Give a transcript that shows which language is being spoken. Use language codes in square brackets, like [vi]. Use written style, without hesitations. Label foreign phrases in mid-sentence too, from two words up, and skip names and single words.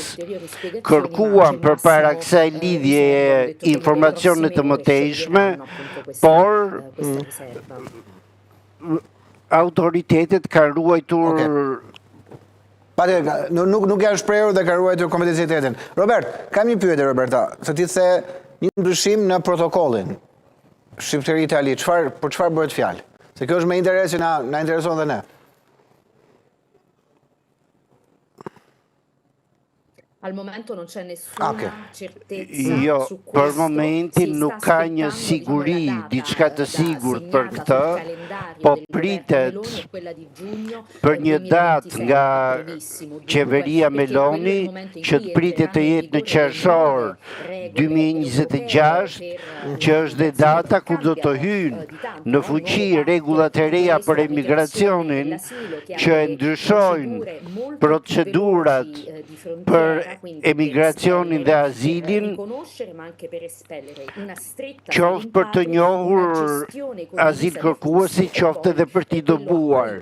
[sq] Kërkuam përpara kësaj lidhje informacione të mëtejshme, por autoritetet kanë ruajtur nuk janë shprehur dhe kanë ruajtur kompetencitetin. Robert, kam një pyetje, Roberta, se ti the një ndryshim në protokollin Shqipëri-Itali, për çfarë bëhet fjalë? Se kjo është me interes që na intereson dhe ne. [it] Al momento non c'è nessuna certezza [sq] Jo, [it] su questo. [sq] për momentin nuk ka një siguri, diçka të sigurt për këtë, po pritet për një datë nga qeveria Meloni që të pritet të jetë në qershor 2026, që është dhe data kur do të hyjnë në fuqi rregullat e reja për emigracionin që e ndryshojnë procedurat për emigracionin dhe azilin, qoftë për të njohur azil kërkuesi, qoftë edhe për t'i dobuar.